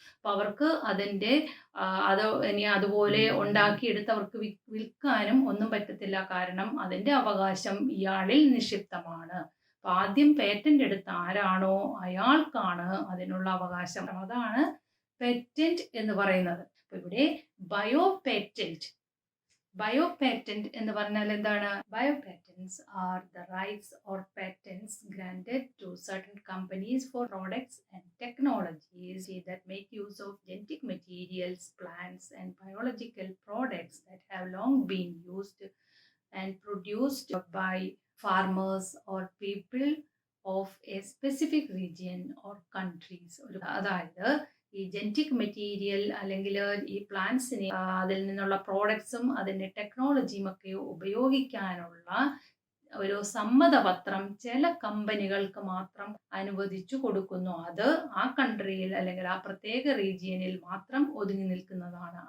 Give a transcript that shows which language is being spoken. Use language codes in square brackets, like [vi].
[ml] അപ്പം അവർക്ക് അതിൻ്റെ അത് ഇനി അതുപോലെ ഉണ്ടാക്കിയെടുത്ത് അവർക്ക് വിൽക്കാനും ഒന്നും പറ്റത്തില്ല. കാരണം അതിൻ്റെ അവകാശം ഇയാളിൽ നിക്ഷിപ്തമാണ്. അപ്പം ആദ്യം പേറ്റന്റ് എടുത്ത ആരാണോ അയാൾക്കാണ് അതിനുള്ള അവകാശം. അതാണ് പേറ്റന്റ് എന്ന് പറയുന്നത്. അപ്പം ഇവിടെ ബയോ പേറ്റന്റ് ബയോ പാറ്റന്റ് എന്ന് പറഞ്ഞാൽ എന്താണ്? [en] Bio patents are the rights or patents granted to certain companies for products and technologies that make use of genetic materials, plants and biological products that have long been used and produced by farmers or people of a specific region or countries. [ml] അതായത് ഈ genetic material അല്ലെങ്കിൽ ഈ പ്ലാന്റ്സിനെ അതിൽ നിന്നുള്ള പ്രോഡക്ട്സും അതിൻ്റെ ടെക്നോളജിയും ഒക്കെ ഉപയോഗിക്കാനുള്ള ഒരു സമ്മതപത്രം ചില കമ്പനികൾക്ക് മാത്രം അനുവദിച്ചു കൊടുക്കുന്നു. അത് ആ കൺട്രിയിൽ അല്ലെങ്കിൽ ആ പ്രത്യേക റീജിയനിൽ മാത്രം ഒതുങ്ങി നിൽക്കുന്നതാണ്.